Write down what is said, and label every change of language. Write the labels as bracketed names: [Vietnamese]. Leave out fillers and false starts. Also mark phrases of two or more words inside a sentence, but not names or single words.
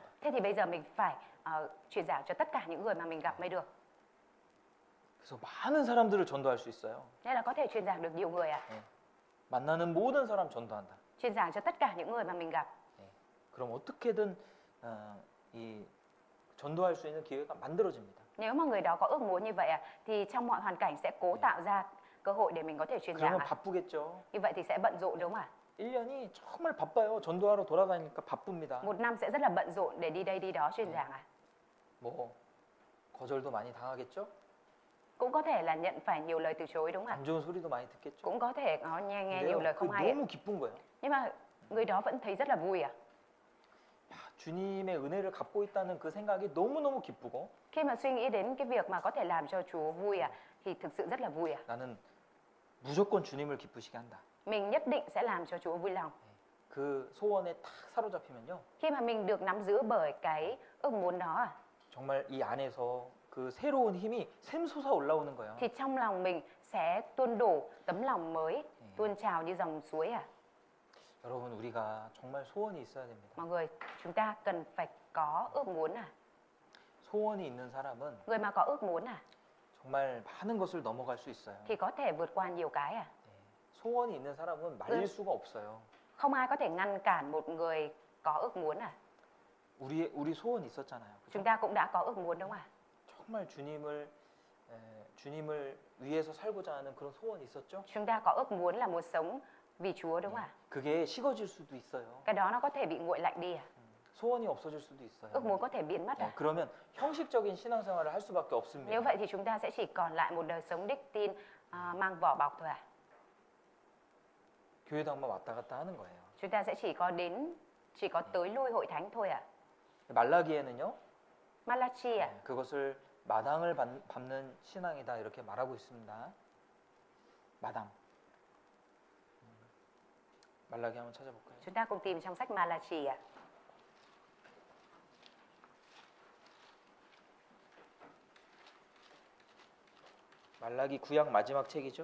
[Vietnamese] Thế thì bây giờ mình phải truyền giảng cho tất cả những người mà mình gặp mới được. [Korean] 그래서 많은 사람들을 전도할 수 있어요. [Vietnamese] Nên là có thể truyền giảng được nhiều người ạ. [Korean] 만나는 모든 사람 전도한다. [Vietnamese] Truyền giảng cho tất cả những người mà mình gặp. [Korean] 그럼 어떻게든 이 전도할 수 있는 기회가 만들어집니다. [Vietnamese] Nếu mà người đó có ước muốn như vậy ạ, thì trong mọi hoàn cảnh sẽ cố tạo ra cơ hội để mình có thể truyền giảng [Korean] 그러면 [Vietnamese] ạ. [Korean] 바쁘겠죠. [Vietnamese] Như vậy thì sẽ bận rộn đúng không ạ? [Korean] 1년이 정말 바빠요. 전도하러 돌아다니니까 바쁩니다. [Vietnamese] Một năm sẽ rất là bận rộn để đi đây đi đó truyền giảng ạ. [Korean] 뭐 거절도 많이 당하겠죠. [Vietnamese] Cũng có thể là nhận phải nhiều lời từ chối đúng không ạ? [Korean] 안 좋은 소리도 많이 듣겠죠. [Vietnamese] Cũng có thể có nghe [Korean] 근데요, [Vietnamese] nhiều lời [Korean] 그 [Vietnamese] không hay ạ. [Korean] 너무 기쁜 거예요. [Vietnamese] Nhưng mà người đó vẫn thấy rất là vui ạ. [Korean] 야, 주님의 은혜를 갖고 있다는 그 생각이 너무너무 기쁘고 [Vietnamese] Khi mà suy nghĩ đến cái việc mà có thể làm cho Chúa vui ạ, thì thực sự rất là vui ạ. [Korean] 나는 무조건 주님을 기쁘시게 한다. [Vietnamese] Mình nhất định sẽ làm cho Chúa vui lòng. [Korean] 그 소원에 탁 사로잡히면요. [Vietnamese] Khi mà mình được nắm giữ bởi cái ước muốn đó à, [Korean] 정말 이 안에서 그 새로운 힘이 샘솟아 올라오는 거예요. [Vietnamese] thì trong lòng mình sẽ tuôn đổ tấm lòng mới, tuôn trào như dòng suối à. [Korean] 여러분 우리가 정말 소원이 있어야 됩니다. [Vietnamese] Mọi người, chúng ta cần phải có ước muốn à. [Korean] 소원이 있는 사람은 [Vietnamese] Người mà có ước muốn à, [Korean] 정말 많은 것을 넘어갈 수 있어요. [Vietnamese] thì có thể vượt qua nhiều cái à. [Korean] 소원이 있는 사람은 말릴 수가 없어요. [Vietnamese] Không ai có thể ngăn cản một người có ước muốn à. [Korean] 우리 소원 있었잖아요. 그죠? [Vietnamese] Chúng ta cũng đã có ước muốn đúng không ạ? [Korean] 정말 주님을 위해서 살고자 하는 그런 소원이 있었죠. [Vietnamese] Chúng ta có ước muốn là muốn sống vì Chúa đúng không ạ? [Korean] 그게 식어질 수도 있어요. [Vietnamese] Cái đó nó có thể bị nguội lạnh đi à. [Korean] 소원이 없어질 수도 있어요. [Vietnamese] Ước muốn có thể biến mất à. [Korean] 그러면 형식적인 신앙생활을 할 수밖에 없습니다. [Vietnamese] Nếu vậy thì chúng ta sẽ chỉ còn lại một đời sống đích tin mang vỏ bọc thôi à. [Korean] 교회도 한번 왔다 갔다 하는 거예요. [Vietnamese] Chúng ta sẽ chỉ có tới lui hội thánh thôi à. [Korean] 말라기에는요. [Vietnamese] Malachi à? [Korean] 그것을 마당을 밟는 신앙이다 이렇게 말하고 있습니다. 마당. 말라기 한번 찾아볼까요? [Vietnamese] Chúng ta cùng tìm trong sách Malachi ạ. [Korean] 말라기 구약 마지막 책이죠.